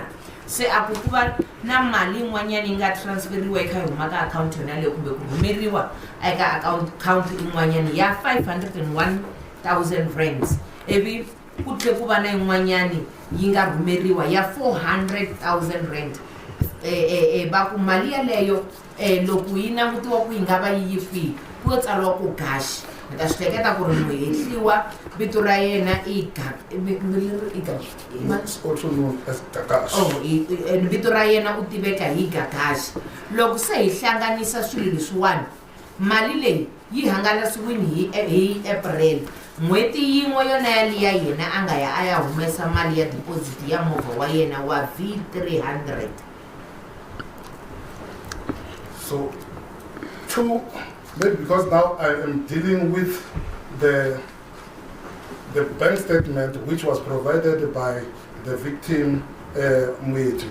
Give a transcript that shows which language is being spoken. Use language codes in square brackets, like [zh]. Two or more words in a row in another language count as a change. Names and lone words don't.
[ts] Se a ku va na mali yin'wanyana yi nga transferiwa yi kha yi huma ka akhawunti yona leyo kumbe ku rhumeriwa eka akhawunti yin'wanyana ya 501,000 rands, ivi ku tlhe ku va na yin'wanyana yi nga rhumeriwa ya 400,000 rand. Va ku mali yaleyo loko yi langutiwa ku yi nga va yi kwihi ku tsariwa ku Gash. Ni ta swi hleketa ku ri muhehliwa vito ra yena [en] It's also known as Gagash. [ts] Vito ra yena u tiveka hi Gagash. Loko se hi hlanganisa swilo leswiwani, mali leyi yi hangalasiwile hi April. N'hweti yin'we yona yaliya yena a nga ya a ya humesa mali ya deposit ya movha wa yena wa V300. [en] So, maybe because now I am dealing with the bank statement which was provided by the victim Muechi.